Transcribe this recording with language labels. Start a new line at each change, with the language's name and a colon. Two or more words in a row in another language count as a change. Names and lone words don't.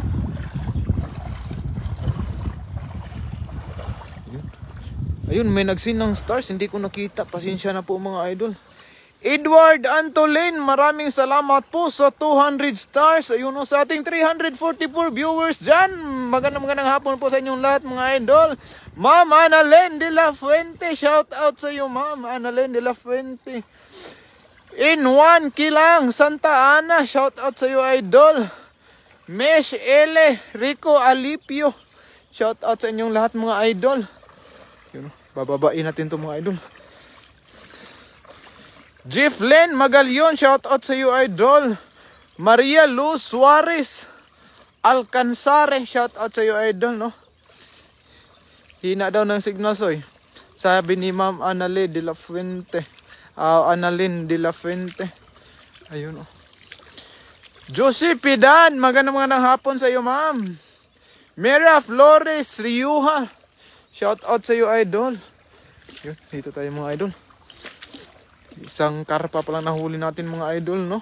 Filipino: Ayun, may nagsin ng stars, hindi ko nakita. Pasensya na po mga idol. Edward Antolin, maraming salamat po sa 200 stars. Ayun, sa ating 344 viewers dyan. Magandang hapon po sa inyong lahat mga idol. Ma'am Annalyn de la Fuente,
English: shout out
Filipino: sa iyo Ma'am Annalyn de la Fuente. In Juan Kilang, Santa Ana,
English: shout out
Filipino: sa iyo idol. Mesh Ele, Rico Alipio,
English: shout out
Filipino: sa inyong lahat mga idol. Yun, bababain natin to mga idol. Jeff Len Magalion,
English: shout out
Filipino: sa iyo idol. Maria Luz Suarez Alcanzare,
English: shout out
Filipino: sa iyo idol, no? Hina daw ng signal, Soy. Sabi ni Ma'am Annalyn de la Fuente. Annalyn de la Fuente. Ayun, oh. Josie Pidan, magandang hapon sa iyo, Ma'am. Mera Flores Riuha,
English: shout out
Filipino: sa iyo idol. Yun, dito tayo mga idol. Isang karpa pa lang nahuli natin mga idol, no?